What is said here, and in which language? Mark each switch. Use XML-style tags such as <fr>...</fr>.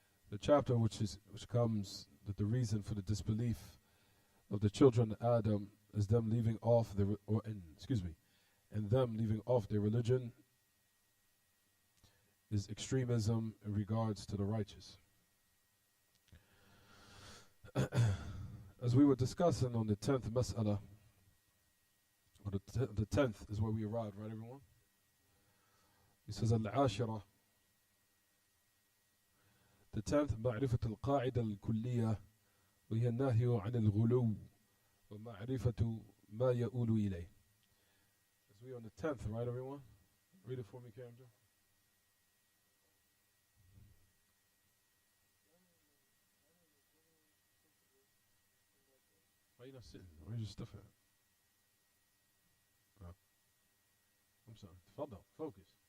<en>The chapter which comes that the reason for the disbelief of the children of Adam is them leaving off and them leaving off their religion is extremism in regards to the righteous. As we were discussing on the 10th mas'ala, or the 10th is where we arrived, right everyone? He says al-ashira, the 10th,</en> <ar>معرفة القاعدة الكلية وهي النهي عن الغلو ومعرفة ما يؤول إليه.</ar> <en>As we are on the 10th, right everyone? Read it for me, Camden. Why are you not sitting? Where's your stuff at? Oh. I'm sorry. Tfadal, focus.</en>